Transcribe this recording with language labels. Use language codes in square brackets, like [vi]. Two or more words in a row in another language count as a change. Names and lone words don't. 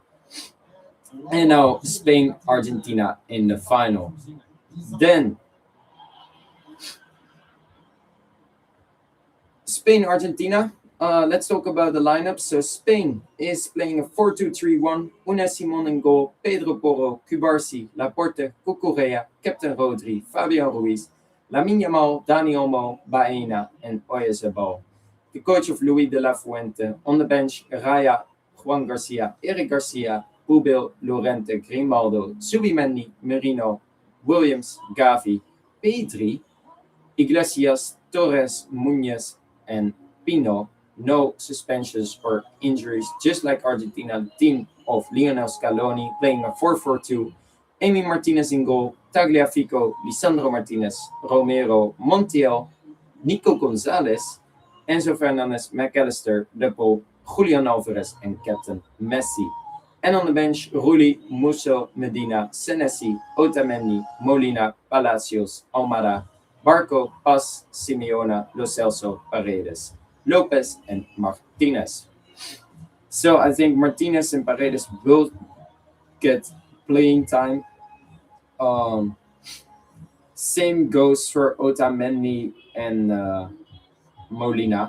[en] And now Spain Argentina in the final. Then Spain Argentina. Let's talk about the lineup. So Spain is playing a 4-2-3-1. Unai Simon in goal, Pedro Porro, Cubarsi, Laporte, Cucurella, Captain Rodri, Fabian Ruiz, Lamine Yamal, Dani Olmo, Baena, and Oyarzabal. The coach of Luis de la Fuente. On the bench, Raya, Juan Garcia, Eric Garcia, Pubil, Llorente, Grimaldo, Zubimendi, Merino, Williams, Gavi, Pedri, Iglesias, Torres, Muñez, and Pino. No suspensions or injuries, just like Argentina, the team of Lionel Scaloni playing a 4-4-2. Amy Martinez in goal, Tagliafico, Lisandro Martinez, Romero, Montiel, Nico Gonzalez, Enzo Fernandez, McAllister, De Paul, Julian Alvarez, and Captain Messi. And on the bench, Rulli, Musso, Medina, Senesi, Otamendi, Molina, Palacios, Almada, Barco, Paz, Simeona, Lo Celso, Paredes, Lopez, and Martinez. So I think Martinez and Paredes will get playing time. Same goes for Otamendi and Molina.